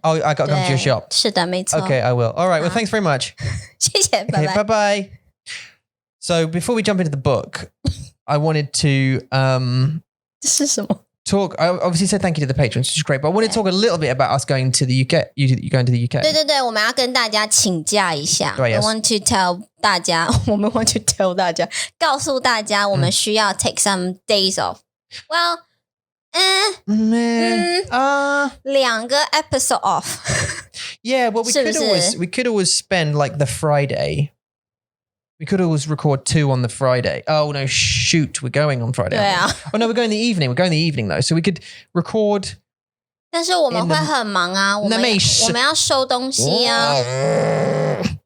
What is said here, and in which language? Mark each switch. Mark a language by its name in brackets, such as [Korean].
[English] Oh, I got to come to your shop. [Chinese] 是的，没错。 [English] Okay, I will. All right. Well, thanks very much. [Chinese] 谢谢，拜拜。 [English] Bye bye. So before we jump into the book, I wanted to [Chinese] 这是什么 [English] talk. I obviously said thank you to the patrons, which is great. But I want to talk a little bit about us going to the UK. You going to the UK? [Chinese] 对，我们要跟大家请假一下。对 [English] I want to tell [Chinese] 大家，我们 [English] want to tell [Chinese] 大家，告诉大家，我们需要 [English] take some days off. Well, 2个 episode off. Yeah, well, we could always spend like the Friday. We could always record 2 on the Friday. Oh no, shoot, we're going on Friday. [Chinese] 对啊。 [English] Oh no, we're going in the evening. We're going in the evening though, so we could record. [Chinese] 但是我们会很忙啊，我们要收东西啊。